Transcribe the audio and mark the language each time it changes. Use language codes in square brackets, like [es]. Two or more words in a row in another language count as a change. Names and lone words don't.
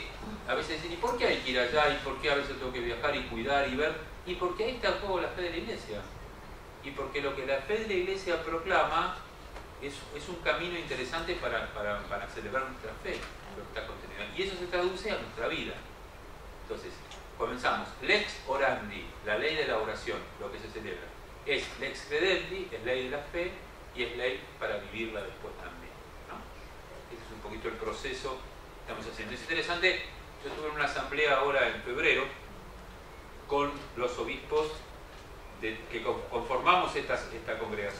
[es] A veces dicen, ¿y por qué hay que ir allá? ¿Y por qué a veces tengo que viajar y cuidar y ver? Y porque ahí está en juego la fe de la iglesia. Y porque lo que la fe de la iglesia proclama es un camino interesante para celebrar nuestra fe, lo que está contenido. Y eso se traduce a nuestra vida. Entonces, comenzamos. [la] Lex orandi, [es] la ley de la oración, lo que se celebra. [la] Es lex credendi, [es] es ley de la fe, y es ley para vivirla después también, ¿no? Ese es un poquito el proceso que estamos haciendo. Es interesante, yo estuve en una asamblea ahora en febrero con los obispos que conformamos esta congregación.